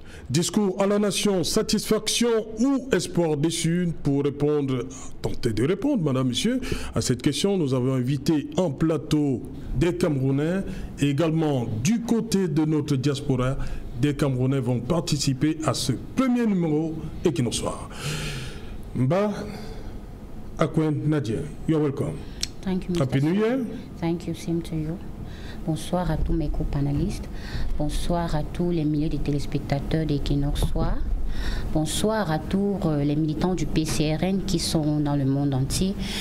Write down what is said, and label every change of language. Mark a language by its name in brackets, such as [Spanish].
[French] Discours à la nation, satisfaction ou espoir déçu? Pour tenter de répondre, madame, monsieur, à cette question, nous avons invité en plateau des Camerounais et également du côté de notre diaspora, des Camerounais vont participer à ce premier numéro équinoxoire. [English] Mba Akwen Nadia, you're welcome. Thank you, Mr. Happy New Year. Thank you, same to you. [French] Bonsoir à tous mes co-panélistes. Bonsoir à tous les milliers de téléspectateurs d'Equinoxoire. Bonsoir à tous les militants du PCRN qui sont dans le monde entier.